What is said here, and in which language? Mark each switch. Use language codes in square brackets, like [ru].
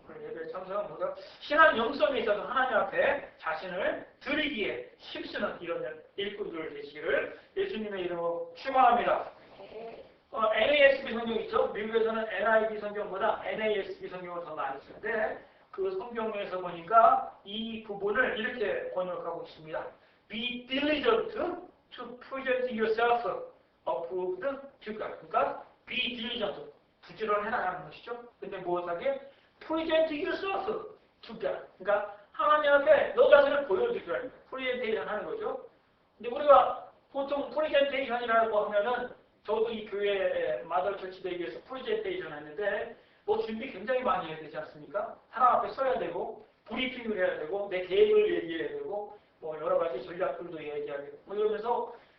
[ko] 예배 참석은 모두 신앙 영성에 있어서 하나님 앞에 자신을 드리기에 힘쓰는 이런 일꾼들 되시기를 예수님의 이름으로 축원합니다. NASB 성경 있죠? 미국에서는 NIV 성경보다 NASB 성경을 더 많이 쓰는데 그 성경에서 보니까 이 부분을 이렇게 번역하고 있습니다. [en] Be diligent to present yourself approved to God. [ko] 그러니까 [en] be diligent, [ko] 부지런해라는 것이죠. 근데 무엇하게? [en] present yourself to God. [ko] 그러니까 하나님 앞에 너 자신을 보여주기라는 거예요. 프레젠테이션 하는 거죠. 근데 우리가 보통 프레젠테이션이라고 하면은 저도 이 교회 마더 처치 되기 위해서 프레젠테이션 했는데 준비 굉장히 많이 해야 되지 않습니까? 하나님 앞에 서야 되고 브리핑을 해야 되고 내 계획을 얘기해야 되고 여러 가지 전략들도 얘기해야 되고 이러면서